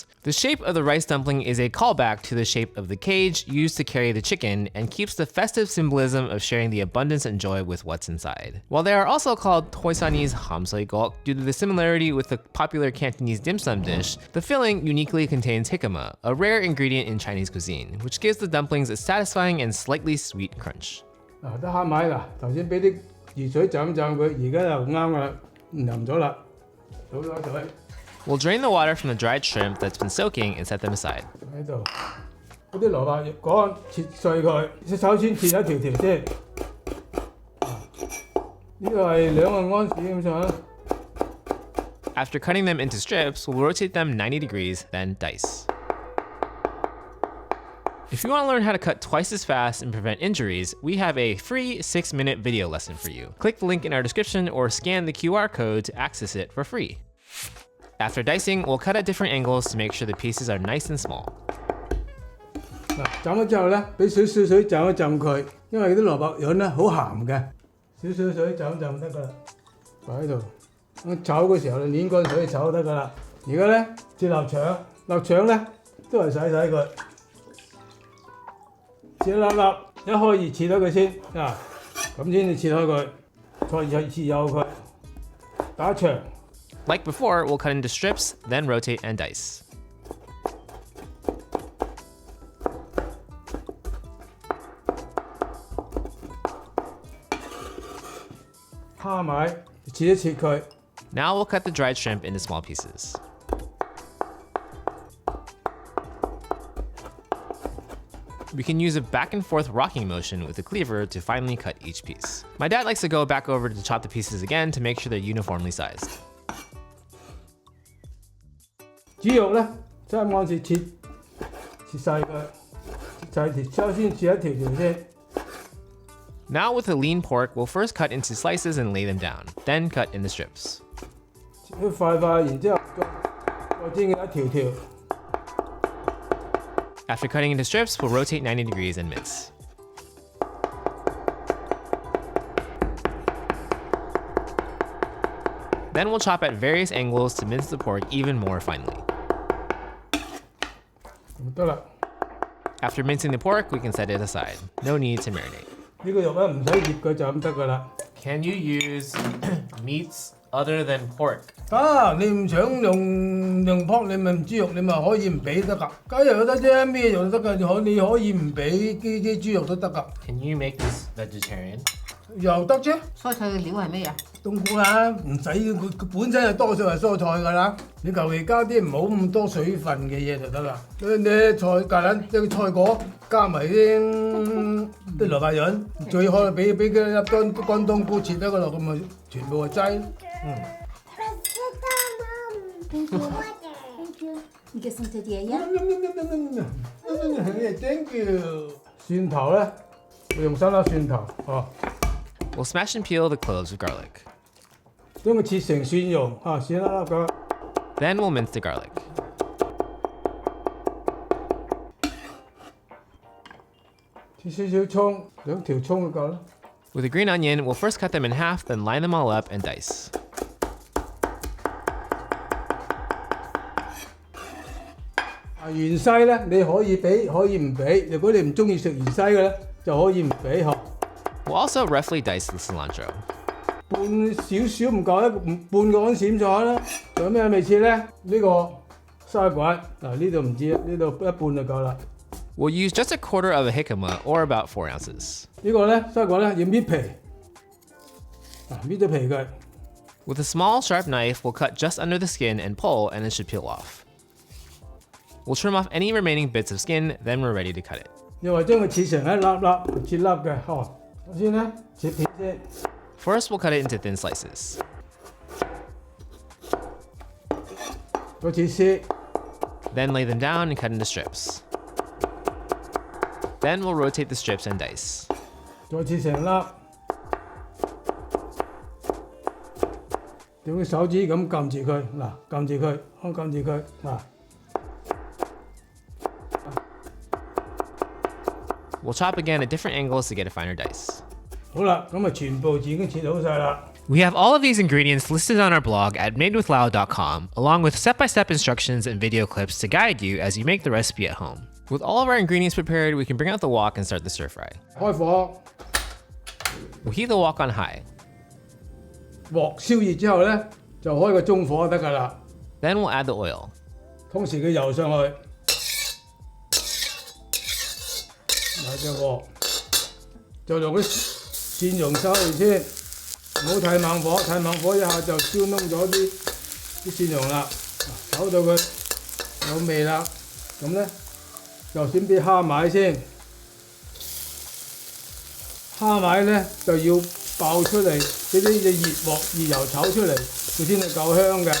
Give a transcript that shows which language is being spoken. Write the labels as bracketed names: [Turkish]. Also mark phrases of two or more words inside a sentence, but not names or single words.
[English] The shape of the rice dumpling is a callback to the shape of the cage used to carry the chicken and keeps the festive symbolism of sharing the abundance and joy with what's inside. While they are also called Toisanese Haam Gai Loong due to the similarity with the popular Cantonese dim sum dish, the filling uniquely contains jicama, a rare ingredient in Chinese cuisine, which gives the dumplings a satisfying and slightly sweet crunch. [Cantonese] 得慳買啦，頭先俾啲熱水浸佢，而家就啱㗎啦，淋咗啦，倒咗水 [English] We'll drain the water from the dried shrimp that's been soaking and set them aside. [Cantonese] 喺度。嗰啲蘿蔔葉乾切碎佢，首先切一條條先。呢個係2個安士咁上下。 [English] After cutting them into strips, we'll rotate them 90 degrees, then dice. If you want to learn how to cut twice as fast and prevent injuries, we have a free 6-minute video lesson for you. Click the link in our description or scan the QR code to access it for free. After dicing, we'll cut at different angles to make sure the pieces are nice and small. [Cantonese] 嗱，浸咗之後咧，俾少少水浸一浸佢，因為啲蘿蔔潤咧好鹹嘅，少少水浸一浸得㗎啦，擺喺度。咁炒嘅時候你攣乾水炒得㗎啦。而家咧切臘腸，臘腸咧都係洗佢，切一粒粒，一開二切咗佢先啊，咁先至切開佢，再切幼佢，打長。 [English] Like before, we'll cut into strips, then rotate and dice. Now we'll cut the dried shrimp into small pieces. We can use a back and forth rocking motion with a cleaver to finally cut each piece. My dad likes to go back over to chop the pieces again to make sure they're uniformly sized. [Cantonese] 豬肉咧，3安士切細佢，切細條，首先切一條條先。 [English] Now with the lean pork, we'll first cut into slices and lay them down, then cut into strips. [Cantonese] 切一塊塊，然之後再煎佢一條條。 [English] After cutting into strips, we'll rotate 90 degrees and mince. Then we'll chop at various angles to mince the pork even more finely. After mincing the pork, we can set it aside. No need to marinate. [Cantonese] 呢個肉咧唔使醃佢就咁得㗎啦。 [English] Can you use meats other than pork? [Cantonese] 得，你唔想用 pork， 你咪豬肉，你咪可以唔俾得㗎。雞肉都得啫，咩肉都得㗎，你可以唔俾啲豬肉都得㗎。 [English] Can you make this vegetarian? [Cantonese] 又得啫。蔬菜嘅料係咩啊？冬菇啦，唔使佢本身就多數係蔬菜㗎啦。你求其加啲唔好咁多水分嘅嘢就得啦。你菜芥蘭一個菜果加埋啲蘿蔔潤，最好俾佢粒乾冬菇切得㗎咯，咁咪全部係齋。 [English] Thank you. You get some today, yeah? Thank you. [Cantonese] 蒜頭咧，會用3粒蒜頭哦。 [English] We'll smash and peel the cloves of garlic. [Cantonese] 將佢切成蒜蓉啊，蒜粒粒咁。 [English] Then we'll mince the garlic. [Cantonese] 切少少葱，2條葱就夠啦。 [English] With a green onion, we'll first cut them in half, then line them all up and dice. [Cantonese] 芫茜咧，你可以俾，可以唔俾。如果你唔中意食芫茜嘅咧，就可以唔俾嗬。 [English] We'll also roughly dice the cilantro. [Cantonese] 半少少唔夠半個安士咁上下啦。仲有咩未切咧？呢個沙葛嗱，呢度唔知，呢度一半就夠啦。 [English] We'll use just a quarter of a jicama, or about 4 ounces. [Cantonese] 呢個咧沙葛咧要搣皮，搣咗皮佢。 [English] With a small, sharp knife, we'll cut just under the skin and pull, and it should peel off. We'll trim off any remaining bits of skin, then we're ready to cut it. [Cantonese] 又話將佢切成一粒粒，切粒嘅，嗬。首先咧切片先。 [English] First, we'll cut it into thin slices. [Cantonese] 再切絲。 [English] Then lay them down and cut into strips. Then we'll rotate the strips and dice. [Cantonese] 再切成粒，用手指咁撳住佢，嗱，撳住佢，撳住佢，嗱。 [English] We'll chop again at different angles to get a finer dice. [Cantonese] 好啦，咁啊全部已經切好晒啦。 [English] We have all of these ingredients listed on our blog at madewithlao.com, along with step-by-step instructions and video clips to guide you as you make the recipe at home. With all of our ingredients prepared, we can bring out the wok and start the stir fry. [Cantonese] 開火， [English] We'll heat the wok on high. [Cantonese] 鑊燒熱之後咧，就開個中火就得㗎啦。 [English] Then we'll add the oil. [Cantonese] 通時佢油上去，埋隻鑊，就用啲蒜蓉收嚟先，唔好太猛火，太猛火一下就燒燶咗啲蒜蓉啦。炒到佢有味啦，咁咧就先啲蝦米先，蝦米咧就要爆出嚟，俾啲熱油炒出嚟，佢先係夠香嘅。